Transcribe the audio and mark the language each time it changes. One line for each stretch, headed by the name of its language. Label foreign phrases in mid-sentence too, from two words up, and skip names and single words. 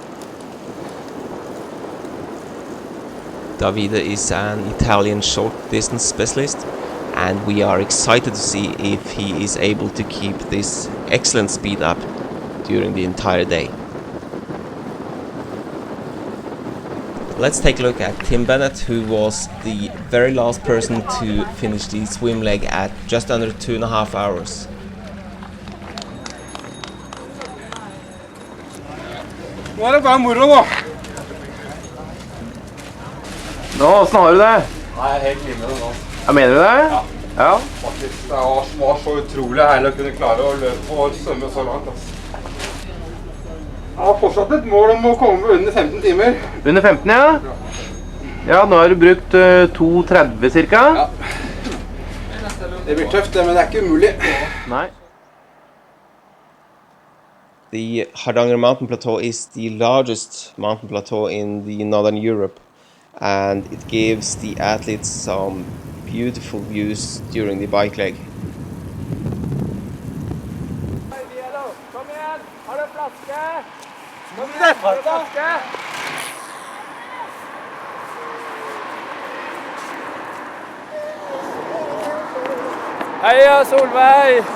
English: Davide is an Italian short distance specialist, and we are excited to see if he is able to keep this excellent speed up during the entire day. Let's take a look at Tim Bennett, who was the very last person to finish the swim leg at just under 2.5 hours.
Norwegian: Nå det bare moro nå. Nå, hvordan har du det? Nei, jeg er helt liv med det nå. Ja, mener du det? Ja. Ja. Faktisk, det var så utrolig herlig å kunne klare å løpe og svømme så langt. Jeg har fortsatt et mål om å komme under 15 timer. Under 15, ja? Ja, nå har du brukt 2.30 cirka. Ja. Det blir tøft, men det er ikke umulig. Nei.
English: The Hardanger mountain plateau is the largest mountain plateau in the northern Europe, and it gives the athletes some beautiful views during the bike leg.
Norwegian: Kom igjen! Har du en flaske? Kom igjen! Har du en flaske? Heia Solveig!